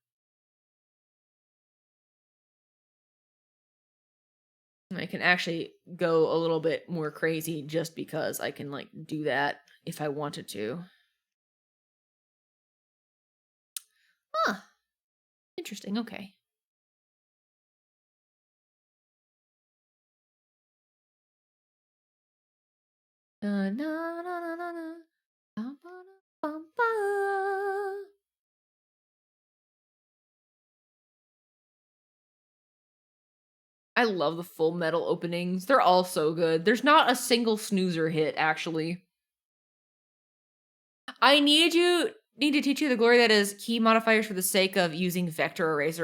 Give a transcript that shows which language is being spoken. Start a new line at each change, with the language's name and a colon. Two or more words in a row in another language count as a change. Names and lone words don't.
English: And I can actually go a little bit more crazy just because I can like do that if I wanted to. Huh. Interesting. Okay. Na, na, na, na, na. Ba, ba, ba, ba. I love the full metal openings. They're all so good. There's not a single snoozer hit, actually. I need to teach you the glory that is key modifiers for the sake of using vector eraser.